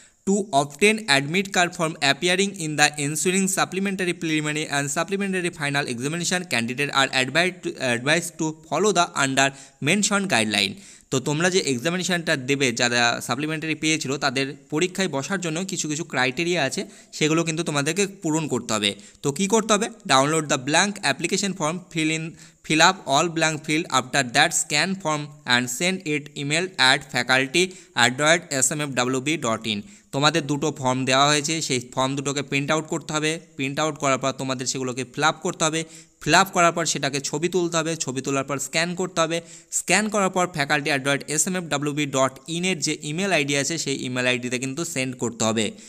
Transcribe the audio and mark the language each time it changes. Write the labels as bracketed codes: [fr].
[en] To obtain admit card from appearing in the ensuing supplementary preliminary and supplementary final examination candidate are advise to follow the under mention guideline. [bn] তো তোমরা যে এক্সামিনেশানটা দেবে যারা supplementary পেয়েছিল তাদের পরীক্ষায় বসার জন্য কিছু কিছু ক্রাইটেরিয়া আছে, সেগুলো কিন্তু তোমাদেরকে পূরণ করতে হবে। তো কী করতে হবে? [en] Download the blank application form, fill up all blank field, after that scan form and send it email at faculty@smfwb.in। [bn] তোমাদের দুটো ফর্ম দেওয়া হয়েছে, সেই ফর্ম দুটোকে প্রিন্ট আউট করতে হবে। প্রিন্ট আউট করার পর তোমাদের সেগুলোকে ফিল আপ করতে হবে। ফিল আপ করার পর সেটাকে ছবি তুলতে হবে। ছবি তোলার পর স্ক্যান করতে হবে। স্ক্যান করার পর faculty@smfwb.in এর যে ইমেল আইডি আছে সেই ইমেল আইডিতে কিন্তু সেন্ড করতে হবে।